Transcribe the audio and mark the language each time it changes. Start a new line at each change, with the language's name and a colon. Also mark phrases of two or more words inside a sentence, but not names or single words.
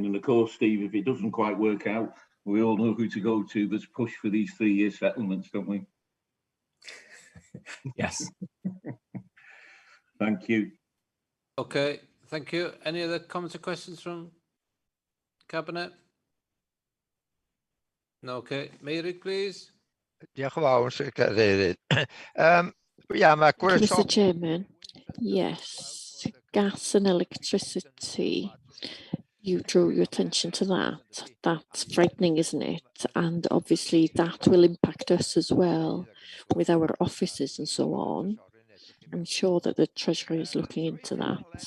English: And of course, Steve, if it doesn't quite work out, we all know who to go to. Let's push for these 3-year settlements, don't we? Yes. Thank you. Okay, thank you. Any other comments or questions from Cabinet? No, okay. Meirig, please.
Welsh: Diolch yn fawr, Sir Cadeirydd. Mae
English: Mr. Chairman, yes, gas and electricity, you drew your attention to that. That's frightening, isn't it? And obviously that will impact us as well with our offices and so on. I'm sure that the Treasury is looking into that.